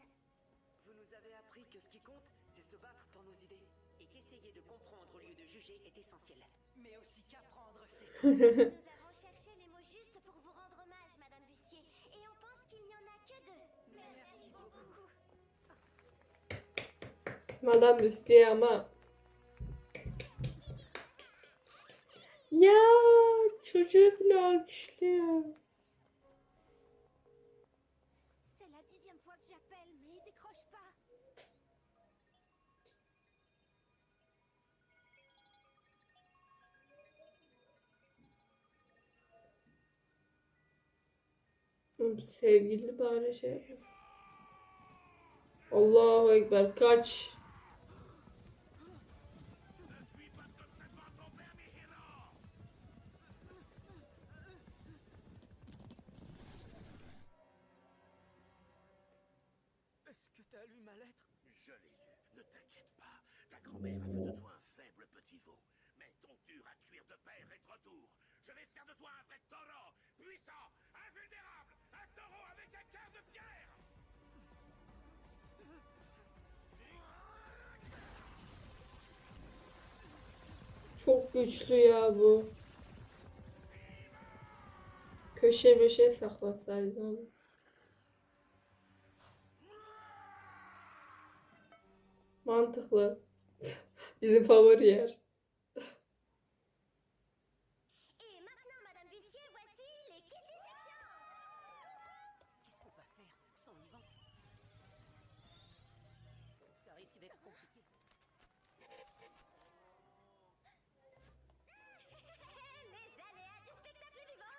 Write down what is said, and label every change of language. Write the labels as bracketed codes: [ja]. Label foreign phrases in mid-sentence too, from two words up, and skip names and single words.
[fr] Vous nous avez appris que ce qui compte, c'est se battre pour nos idées. Et qu'essayer de comprendre au lieu de juger est essentiel. Mais aussi qu'apprendre, c'est... Nous avons cherché les mots justes pour vous rendre hommage, Madame Bustier, et on pense qu'il n'y en a que deux. Merci beaucoup. [tr] Madame Bustier ama. Ya çocuğu bile alkışlıyor. [fr] C'est la 10e fois que j'appelle, mais il décroche pas. [tr] Sevgili bari şey yapmasın. [ar] الله أكبر [tr] kaç. [fr] Est-ce que t'as lu ma lettre? Je l'ai lu, ne t'inquiète pas. Ta grand-mère a fait de toi un faible petit veau. Mais ton dur à cuire de père est de retour. Je vais faire de toi un vrai taureau, puissant, invulnérable, un taureau avec un cœur de pierre. [tr] Çok güçlü ya bu. Köşe meşe saklasaydın onu. Mantıklı. Bizim favori yer. [fr] Et maintenant, Madame Bustier, voici les kitty sections. Qu'est-ce qu'on va faire sans Yvan? Ça risque d'être compliqué. Les aléas du spectacle vivant.